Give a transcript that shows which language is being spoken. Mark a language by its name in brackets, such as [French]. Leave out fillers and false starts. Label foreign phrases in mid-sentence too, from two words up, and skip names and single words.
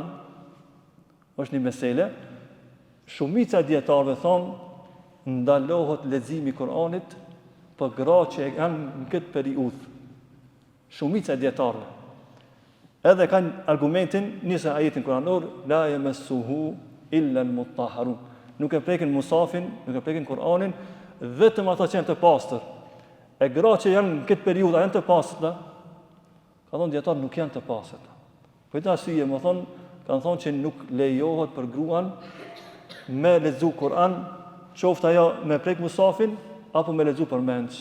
[Albanian] Është një mesele. Shumica e dietarëve thonë ndalohet leximi i Kur'anit për gratë që janë në këtë periudhë. Shumica e dietarëve. Edhe kanë argumentin njëse ajetin kuranor, [Arabic] لا يمسه إلا المطهرون. [Albanian] Nuk e prekin musafin, nuk e prekin Kur'anin, vetëm ata që janë të pastër. E gratë që janë në këtë periudhë janë të pastër, ka thonë dietar nuk janë të pastër. Për këtë arsye më thonë, kanë thonë që nuk lejohet për gruan me lexu Kur'an, qoftë ajo me prek musafin apo me lexu përmendsh.